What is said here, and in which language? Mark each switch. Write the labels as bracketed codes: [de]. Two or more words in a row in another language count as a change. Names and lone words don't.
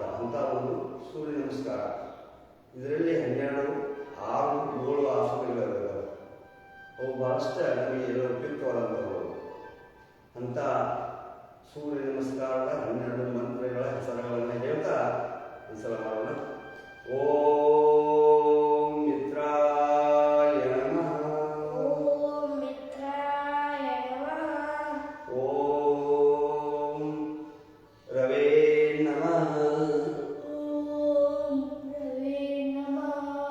[kn] ಅಂಥ ಒಂದು ಸೂರ್ಯ ನಮಸ್ಕಾರ. ಇದರಲ್ಲಿ 12, 6, 7 ಆಸನಗಳಿವೆ. ಅವು ಭಾಳಷ್ಟು ನಮಗೆ ಎಲ್ಲ ಉಪಯುಕ್ತವಾದಂಥವು. ಅಂಥ ಸೂರ್ಯ ನಮಸ್ಕಾರದ 12 ಮಂತ್ರಗಳ ಹೆಸರುಗಳನ್ನು ಹೇಳ್ತಾ ಈ ಸಲ ಮಾಡೋಣ. [sa] ಓಂ ಮಿತ್ರಾಯ ನಮಃ. ಓಂ ಮಿತ್ರಾಯ ನಮಃ. ಓಂ ರವೇ ನಮಃ. ಓಂ ರವೇ ನಮಃ.